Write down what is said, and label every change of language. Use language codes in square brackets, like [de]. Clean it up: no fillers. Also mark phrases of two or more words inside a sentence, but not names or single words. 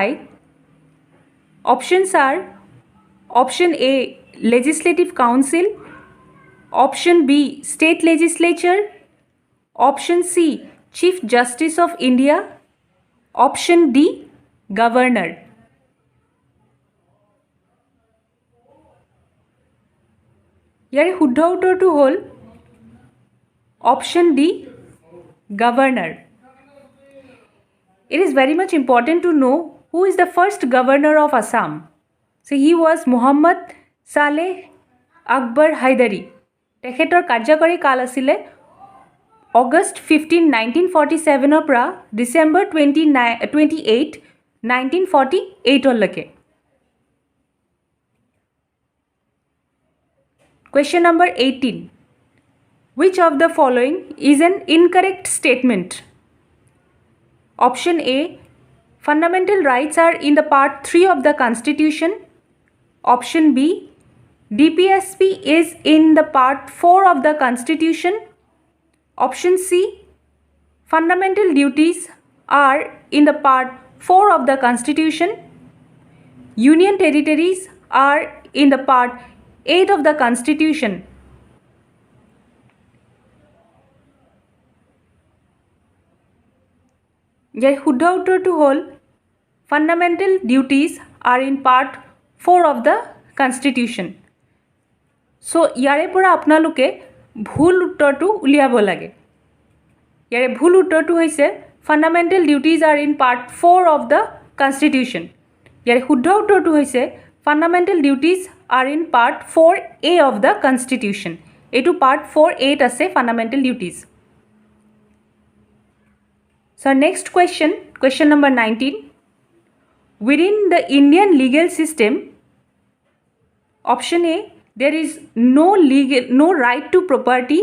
[en] Options are option A, Legislative Council, option B, State Legislature, option C, Chief Justice of India, option D, Governor. [as] ইয়াৰে শুদ্ধ উত্তৰটো হ'ল [en] option D, Governor. It is very much important to know who is the first governor of Assam. So he was Muhammad Saleh Akbar Haidari. [as] তেখেতৰ কাৰ্যকৰী কাল আছিলে August 15, 1947 পৰা December 28, 1948 লৈকে। [en] Question number 18. Which of the following is an incorrect statement? Option A, fundamental rights are in the part 3 of the Constitution. Option B, DPSP is in the part 4 of the Constitution. Option C, fundamental duties are in the part 4 of the Constitution. Union territories are in the part 8 of the Constitution. [as] ইয়াৰ শুদ্ধ উত্তৰটো হ'ল [en] fundamental duties are in part 4 of the Constitution. [as] So ইয়াৰে পৰা আপোনালোকে ভুল উত্তৰটো উলিয়াব লাগে। ইয়াৰে ভুল উত্তৰটো হৈছে [en] fundamental duties are in part 4 of the Constitution. [as] ইয়াৰে শুদ্ধ উত্তৰটো হৈছে [en] fundamental duties are in part 4A of the Constitution. এইটো part 4A আছে fundamental duties. So next question, question number 19. Within the Indian legal system, option A, there is no right to property.